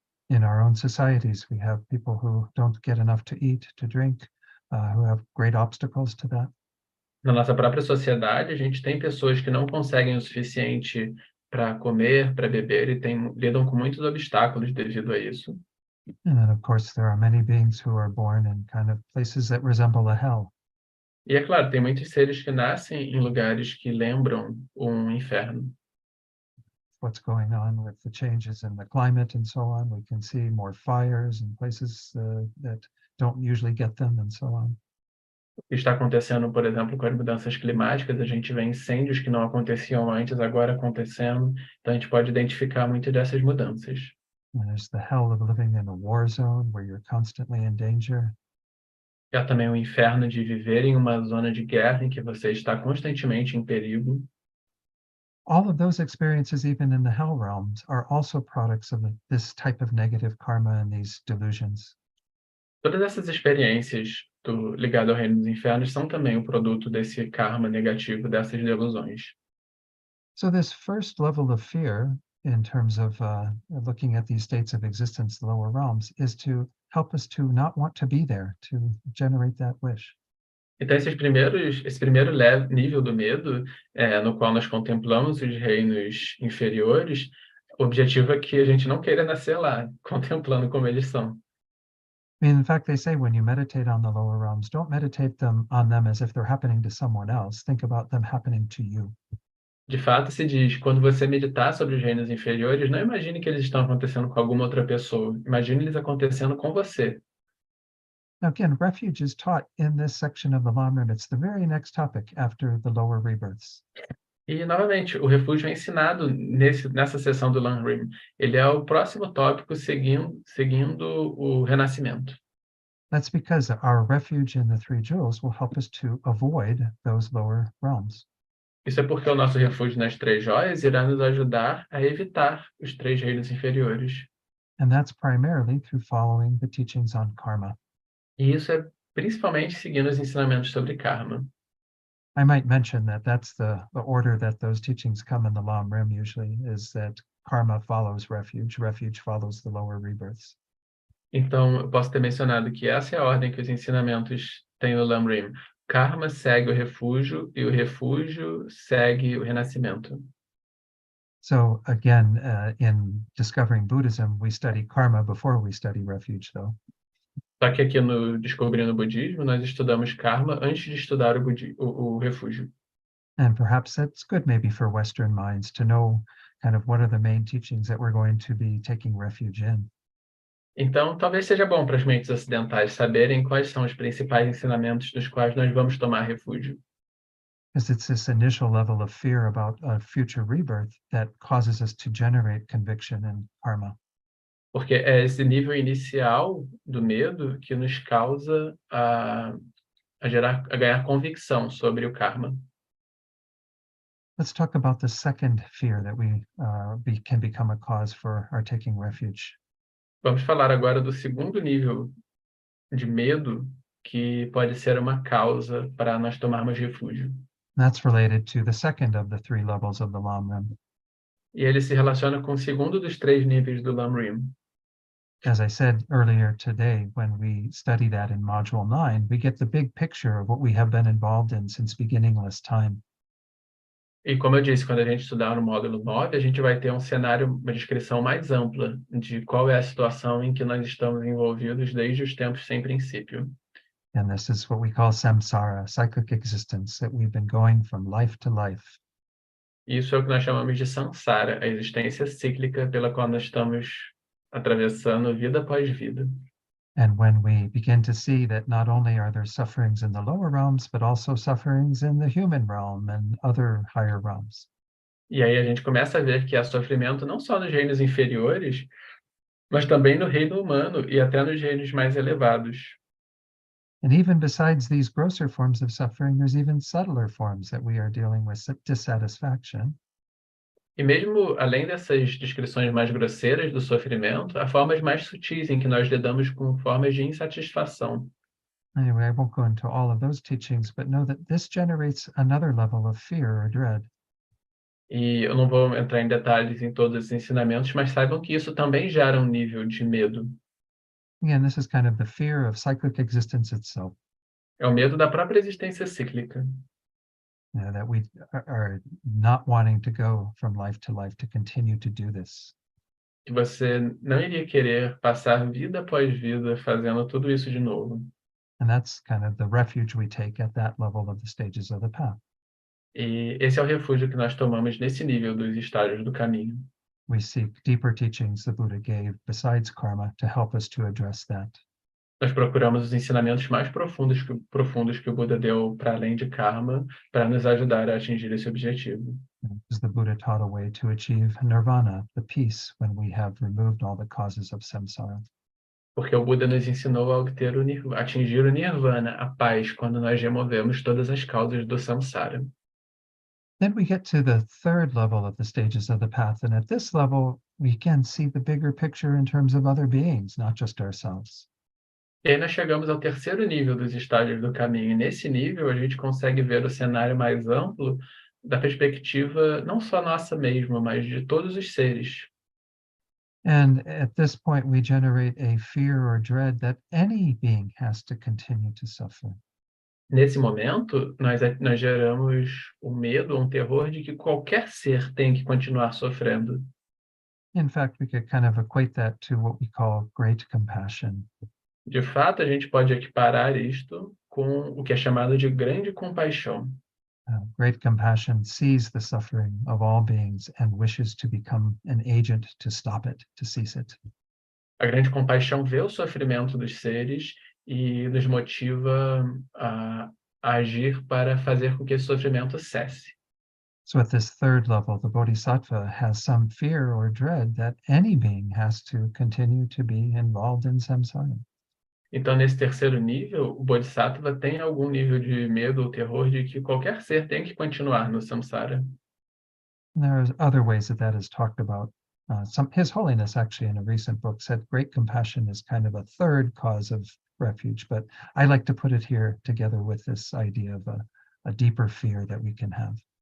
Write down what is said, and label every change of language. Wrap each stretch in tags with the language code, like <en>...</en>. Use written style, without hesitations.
<en>In our own societies, we have people who don't get enough to eat, to drink, who have great obstacles to that.</en> <pt>Na nossa própria sociedade, a gente tem pessoas que não conseguem o suficiente para comer, para beber e lidam com muitos obstáculos devido a isso.</pt> <en>And then, of course, there are many beings who are born in kind of places that resemble a hell.</en> <pt>E é claro, tem muitos seres que nascem em lugares que lembram um inferno.</pt> <en>What's going on with the changes in the climate and so on. We can see more fires in places that don't usually get them and so on.</en> <pt>O que está acontecendo, por exemplo, com as mudanças climáticas, a gente vê incêndios que não aconteciam antes, agora acontecendo, então a gente pode identificar muito dessas mudanças.</pt> <en>And there's the hell of living in a war zone where you're constantly in danger.</en> <pt>E há também o inferno de viver em uma zona de guerra em que você está constantemente em perigo.</pt> <en>All of those experiences, even in the hell realms, are also products of this type of negative karma and these delusions.</en> <pt>Todas essas experiências ligadas ao reino dos infernos são também o produto desse karma negativo, dessas delusões.</pt> <en>So this first level of fear, in terms of looking at these states of existence, the lower realms, is to help us to not want to be there, to generate that wish.</en> <pt>Então, esse primeiro nível do medo, no qual nós contemplamos os reinos inferiores, o objetivo é que a gente não queira nascer lá, contemplando como eles são.</pt> <en>I mean, in fact, they say when you meditate on the lower realms, don't meditate on them as if they're happening to someone else. Think about them happening to you.</en> <pt>De fato, se diz, quando você meditar sobre os reinos inferiores, não imagine que eles estão acontecendo com alguma outra pessoa. Imagine eles acontecendo com você.</pt> <en>Now, again, refuge is taught in this section of the Lamrim. It's the very next topic after the lower rebirths.</en> <pt>E, novamente, o refúgio é ensinado nessa seção do Lamrim. Ele é o próximo tópico seguindo o renascimento.</pt> <en>That's because our refuge in the three jewels will help us to avoid those lower realms.</en> <pt>Isso é porque o nosso refúgio nas Três Joias irá nos ajudar a evitar os três reinos inferiores.</pt> <en>And that's primarily through following the teachings on karma.</en> <pt>E isso é principalmente seguindo os ensinamentos sobre karma.</pt> <en>I might mention that that's the order that those teachings come in the Lamrim usually, is that karma follows refuge, refuge follows the lower rebirths.</en> <pt>Então, eu posso ter mencionado que essa é a ordem que os ensinamentos têm no Lamrim. Karma segue o refúgio e o refúgio segue o renascimento.</pt> <en>So again, in discovering Buddhism, we study karma before we study refuge, though.</en> <pt>Só que aqui no Descobrindo o Budismo, nós estudamos karma antes de estudar o refúgio.</pt> <en>And perhaps that's good maybe for Western minds to know kind of what are the main teachings that we're going to be taking refuge in.</en> <pt>Então, talvez seja bom para as mentes ocidentais saberem quais são os principais ensinamentos dos quais nós vamos tomar refúgio.</pt> <en>Because it's this initial level of fear about a future rebirth that causes us to generate conviction and karma.</en> <pt>Porque é esse nível inicial do medo que nos causa a ganhar convicção sobre o karma.</pt> <en>Let's talk about the second fear that we can become a cause for our taking refuge.</en> <pt>Vamos falar agora do segundo nível de medo que pode ser uma causa para nós tomarmos refúgio.</pt> <en>That's related to the second of the three levels of the Lamrim.</en> <pt>E ele se relaciona com o segundo dos três níveis do Lamrim.</pt> <en>As I said earlier today, when we study that in Module 9, we get the big picture of what we have been involved in since beginningless time.</en> <pt>E como eu disse, quando a gente estudar no módulo 9, a gente vai ter um cenário, uma descrição mais ampla de qual é a situação em que nós estamos envolvidos desde os tempos sem princípio.</pt> <en>And this is what we call samsara, cyclic existence, that we've been going from life to life.</en> <pt>Isso é o que nós chamamos de samsara, a existência cíclica pela qual nós estamos atravessando vida após vida.</pt> <en>And when we begin to see that not only are there sufferings in the lower realms, but also sufferings in the human realm and other higher realms.</en> <pt>E aí a gente começa a ver que há sofrimento não só nos reinos inferiores, mas também no reino humano e até nos reinos mais elevados.</pt> <en>And even besides these grosser forms of suffering, there's even subtler forms that we are dealing with dissatisfaction.</en> <pt>E mesmo além dessas descrições mais grosseiras do sofrimento, há formas mais sutis em que nós lidamos com formas de insatisfação.</pt> <en>Anyway, I won't go into all of those teachings, but know that this generates another level of fear or dread.</en> <pt>E eu não vou entrar em detalhes em todos esses ensinamentos, mas saibam que isso também gera um nível de medo.</pt> <en>Again, this is kind of the fear of cyclic existence itself.</en> <pt>É o medo da própria existência cíclica.</pt> <en>That we are not wanting to go from life to continue to do this.</en> <pt>Que você não iria querer passar vida após vida fazendo tudo isso de novo.</pt> <en>And that's kind of the refuge we take at that level of the stages of the path.</en> <pt>E esse é o refúgio que nós tomamos nesse nível dos estágios do caminho.</pt> <en>We seek deeper teachings the Buddha gave besides karma to help us to address that.</en> <pt>Nós procuramos os ensinamentos mais profundos que o Buda deu para além de karma, para nos ajudar a atingir esse objetivo.</pt> <en>Because the Buddha taught a way to achieve nirvana, the peace, when we have removed all the causes of samsara.</en> <pt>Porque o Buda nos ensinou a obter atingir o nirvana, a paz, quando nós removemos todas as causas do samsara.</pt> <en>Then we get to the third level of the stages of the path, and at this level, we can see the bigger picture in terms of other beings, not just ourselves.</en> <pt>E aí nós chegamos ao terceiro nível dos estágios do caminho. E nesse nível, a gente consegue ver o cenário mais amplo da perspectiva não só nossa mesma, mas de todos os seres.</pt> <en>And at this point, we generate a fear or dread that any being has to continue to suffer.</en> <pt>Nesse momento, nós geramos um medo, um terror de que qualquer ser tem que continuar sofrendo.</pt> <en>In fact, we could kind of equate that to what we call great compassion.</en> <pt>De fato, a gente pode equiparar isto com o que é chamado de grande compaixão.</pt> <en>Great compassion sees the suffering of all beings and wishes to become an agent to stop it, to cease it.</en> <pt>A grande compaixão vê o sofrimento dos seres e nos motiva a agir para fazer com que esse sofrimento cesse.</pt> <en>So at this third level, the Bodhisattva has some fear or dread that any being has to continue to be involved in samsara.</en> <pt>Então, nesse terceiro nível, o Bodhisattva tem algum nível de medo ou terror de que qualquer ser tem que continuar no samsara.</pt> <en>And there are other ways that is talked about. His Holiness, actually, in a recent book, said great compassion is kind of a third cause of refuge, but I like to put it here together with this idea of a deeper fear that we can have.</en>